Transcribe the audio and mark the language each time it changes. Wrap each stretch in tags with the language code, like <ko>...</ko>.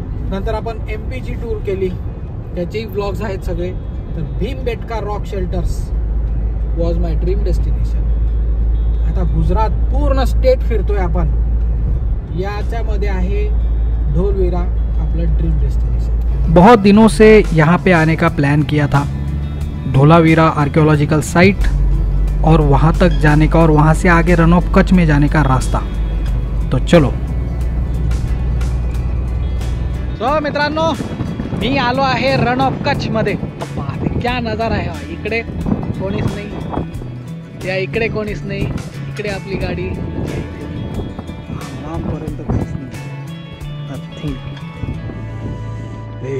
<mr>नंतर आपण MP ची टूर केली, त्याचेही ब्लॉग्स आहेत सगळे.</mr> <en>तर Bhimbetka rock shelters was my dream destination.</en> <mr>आता गुजरात पूर्ण स्टेट फिरतोय आपण. याच्यामध्ये आहे ढोलविरा आपलं ड्रीम डेस्टिनेशन.</mr> <hi>बहुत दिनों से यहाँ पे आने का प्लान किया था. ढोलावीरा आर्कियोलॉजिकल साइट और वहाँ तक जाने का और वहाँ से आगे रन ऑफ कच्छ में जाने का रास्ता. तो चलो.</hi> <mr>सो मित्रांनो, मी आलो आहे रन ऑफ कच्छ मध्ये.</mr> <hi>क्या</hi> <mr>नजारा आहे हा. इकडे कोणीच नाही, या इकडे कोणीच नाही, इकडे आपली गाडी लांबपर्यंत काहीच नाही.</mr>